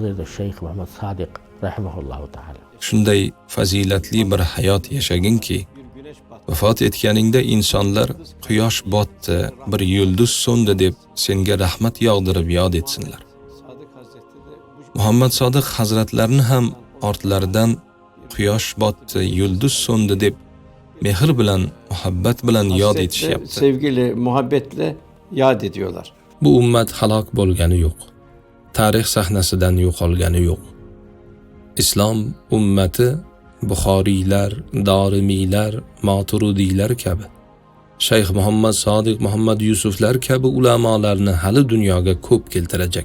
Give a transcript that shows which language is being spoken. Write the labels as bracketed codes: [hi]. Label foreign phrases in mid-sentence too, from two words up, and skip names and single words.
[uz] Shunday fazilatli bir hayot yashaginki, vafot etganingda insonlar quyosh botdi, bir yulduz so'ndi deb senga rahmat yog'dirib yod etsinlar. Muhammad Sodiq hazratlarini ham ortlaridan quyosh botdi, yulduz so'ndi deb mehr bilan, muhabbat bilan yod etishyapti. [tr] Sevgili, muhabbetle yad ediyorlar. [uz] Bu ummat halok bo'lgani yo'q. Tarix sahnasidan yo'qolgani yo'q. Islom ummati Buxoriylar, Dorimiylar, Moturudiylar kabi, Shayx Muhammad Sodiq Muhammad Yusuflar kabi ulamolarni hali dunyoga ko'p keltirajak.